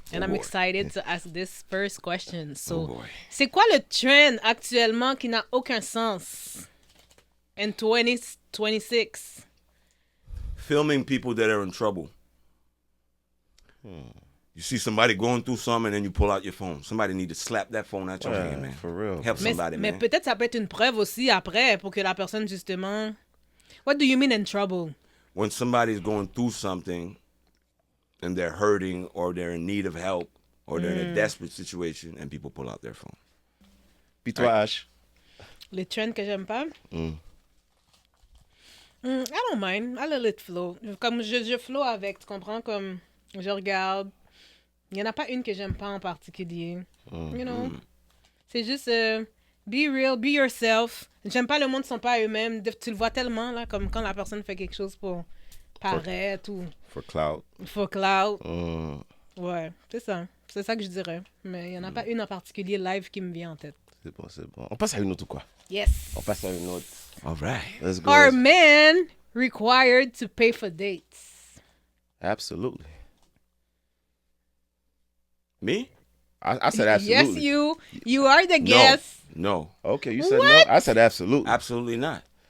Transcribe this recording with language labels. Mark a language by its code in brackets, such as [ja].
[en] And I'm excited to ask this first question. So, Oh boy. [fr] c'est quoi le trend actuellement qui n'a aucun sens [en] in 2026? Filming people that are in trouble. You see somebody going through something and then you pull out your phone. Somebody need to slap that phone out your hand, man. For real. Help somebody, [fr] Mais [en] man. [fr] peut-être ça peut être une preuve aussi après pour que la personne justement... [en] What do you mean in trouble? When somebody's going through something and they're hurting or they're in need of help or they're in a desperate situation and people pull out their phone. [fr] Puis toi, Ash? Les trends que j'aime pas? [en] I don't mind. I let it flow. [fr] Comme je flow avec, tu comprends? Comme je regarde. Il n'y en a pas une que j'aime pas en particulier. [en] You know? [fr] C'est juste [en] be real, be yourself. [fr] J'aime pas le monde ne sont pas eux-mêmes. Tu le vois tellement, là, comme quand la personne fait quelque chose pour paraître ou [en] For cloud. for cloud. [fr] Ouais, c'est ça. C'est ça que je dirais. Mais il n'y en a pas une en particulier live qui me vient en tête. C'est bon. On passe à une autre ou quoi? [en] Yes. [fr] On passe à une autre. [en] All right. Let's go. Are men required to pay for dates? Absolutely. Me? I said absolutely. Yes, you are the guest. No. Okay, you said What? no. I said absolutely. Absolutely not.